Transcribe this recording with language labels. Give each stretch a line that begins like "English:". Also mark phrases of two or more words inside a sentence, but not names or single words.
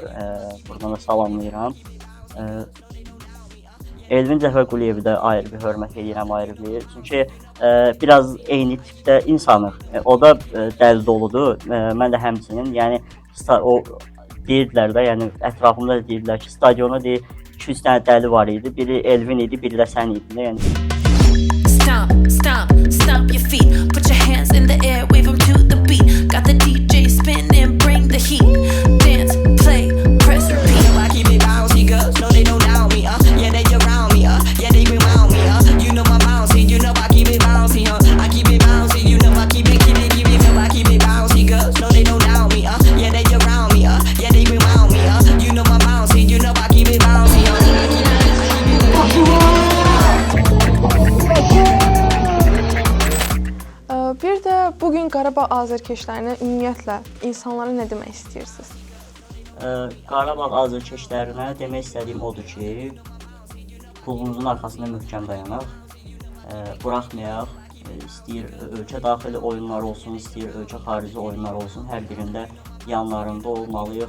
Azerbaijani: Buradan da salamlayıram. Elvin Cəfərquliyevi də ayrı bir hörmət edirəm, ayrı bir. Çünki biraz eyni tipdə insanıq. O da dəli doludur. Mən də həmçinin. Yəni o deyirdilər də, yəni ətrafımda da deyirdilər ki, stadiona 200 dənə dəli var idi. Biri Elvin idi, biri də sən idin. Yəni
English: Stomp, stomp, stomp your feet. Put your hands in the air, wave them to the beat. Got the DJ spinning, bring the heat. Dance, play, press, repeat. I keep it bouncy, girls. No, they don't doubt me, Yeah, they around me, Yeah, they remind me, You know I'm bouncy, you know I keep it bouncy, I keep it bouncy, you know I keep it, I keep it bouncy, girls. No, they don't doubt me, Yeah, they around me, Yeah, they remind me, You know I'm bouncy, you know I keep it bouncy,
Azerbaijani: Bir də bugün Qarabağ azərkeşlərinə ümumiyyətlə insanlara nə demək istəyirsiniz? Qarabağ azərkeşlərinə demək istədiyim odur ki, klubumuzun arxasında möhkəm dayanaq, buraxmayaq, istəyir ölkə daxili oyunlar olsun, istəyir ölkə xarici oyunlar olsun, hər birində yanlarında olmalıyıq.